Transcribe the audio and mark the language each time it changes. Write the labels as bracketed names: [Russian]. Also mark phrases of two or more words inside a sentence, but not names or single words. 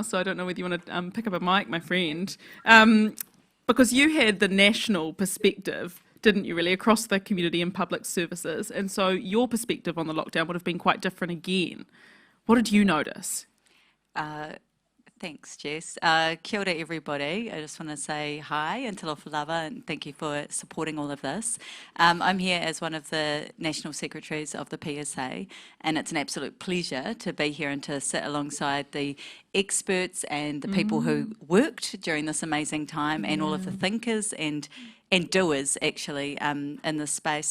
[English] So I don't know whether you want to pick up a mic, my friend, because you had the national perspective, didn't you, really, across the community and public services, and so your perspective on the lockdown would have been quite different again. What did you notice? Thanks, [Māori] Jess. Kia ora, [English] everybody. I just want to say hi and [Samoan] talofa lava, [English] and thank you for supporting all of this. I'm here as one of the National Secretaries of the PSA, and it's an absolute pleasure to be here and to sit alongside the experts and the people who worked during this amazing time, and all of the thinkers and doers, actually, in this space.